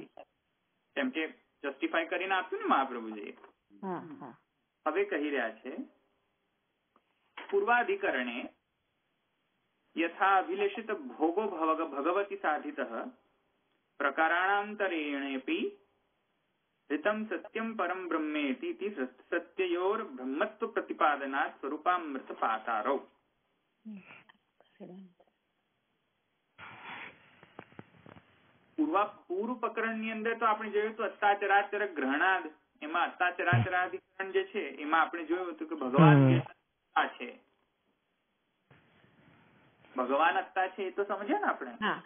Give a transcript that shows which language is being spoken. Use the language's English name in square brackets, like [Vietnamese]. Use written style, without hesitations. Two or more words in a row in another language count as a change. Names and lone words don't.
[Gujarati] કેમ કે જસ્ટિફાય કરીને આપ્યું ને મહાપ્રભુજીએ. હવે કહી રહ્યા છે [Sanskrit] પૂર્વાધિકરણે યથા અભિલેષિત ભોગો ભગવતી સાધિતઃ પ્રકારાણાંતરેણેપી ऋतं सत्यं परं ब्रह्मेति इति सत्ययोर ब्रह्मत्व प्रतिपादनात् स्वरूपामृत पातारौ. [Gujarati] પૂર્વ પ્રકરણની અંદર તો આપણે જોયું હતું [Sanskrit] અત્તાચરાચર ગ્રહણાદ, [Gujarati] એમાં અત્તાચરાચરાધિકરણ જે છે એમાં આપણે જોયું હતું કે ભગવાન જે અત્તા છે, ભગવાન અત્તા છે એ તો સમજ્યા ને આપણે.